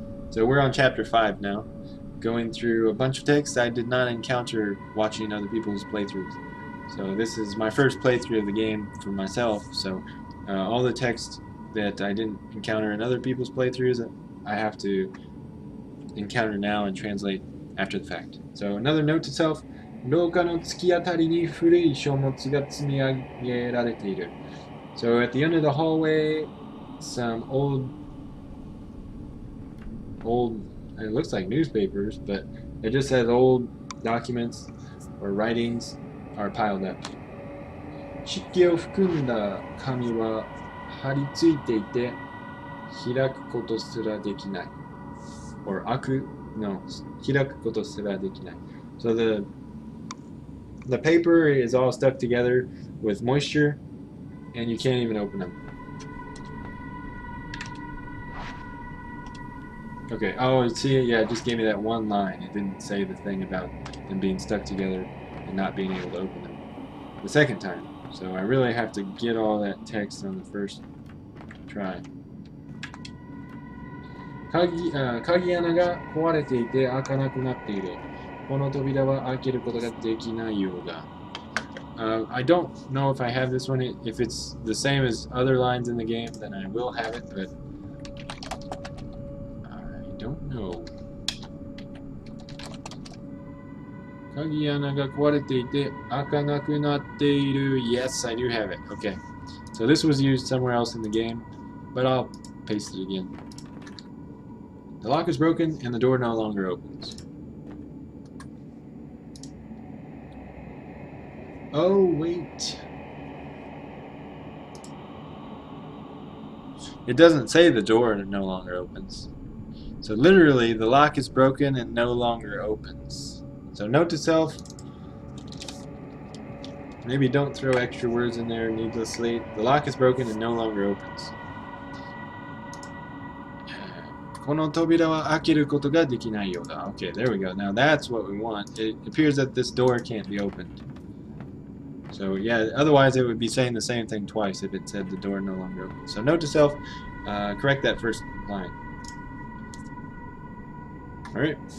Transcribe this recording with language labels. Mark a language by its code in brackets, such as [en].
[en] So we're on chapter 5 now, going through a bunch of text I did not encounter watching other people's playthroughs. So this is my first playthrough of the game for myself, so all the text that I didn't encounter in other people's playthroughs, I have to encounter now and translate after the fact. So another note to self, [ja] 廊下の突き当たりに古い書物が積み上げられている. [en] So at the end of the hallway, some old, it looks like newspapers, but it just says old documents or writings are piled up. [ja] 湿気を含んだ紙は貼り付いていて開くことすらできない. Or 開くことすらできない. [en] So the paper is all stuck together with moisture, and you can't even open them. Okay, oh, see, yeah, it just gave me that one line. It didn't say the thing about them being stuck together and not being able to open them the second time. So I really have to get all that text on the first try. [ja] 鍵穴が壊れていて開かなくなっている。この扉は開けることができないようだ。 [en] I don't know if I have this one. If it's the same as other lines in the game, then I will have it, but I don't know. [ja] 鍵穴が壊れていて開かなくなっている. [en] Yes, I do have it. Okay. So this was used somewhere else in the game, but I'll paste it again. The lock is broken and the door no longer opens. Oh, wait. It doesn't say the door no longer opens. So literally, the lock is broken and no longer opens. So note to self, maybe don't throw extra words in there needlessly. The lock is broken and no longer opens. [ja] この扉は開けることができないようだ. [en] Okay, there we go. Now that's what we want. It appears that this door can't be opened. So yeah, otherwise it would be saying the same thing twice if it said the door no longer opens. So note to self, correct that first line. Alright.